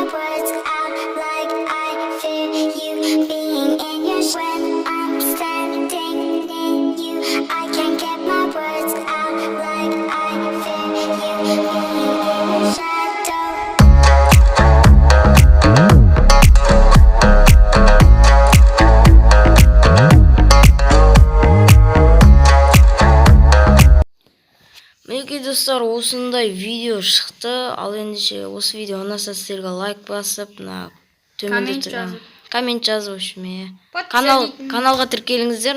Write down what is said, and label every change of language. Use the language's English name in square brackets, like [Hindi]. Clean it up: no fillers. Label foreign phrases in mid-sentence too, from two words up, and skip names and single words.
[English] words out like I fear you being in your When I'm standing near you, I can't get my words out like I fear you being in your shadow. [Kazakh] Мінекей достар, осындай видео шықты. Ал ендеше осы видео ұнаса сіздерге лайк басып, төменде тұрған коммент жазып, каналға тіркеліңіздер.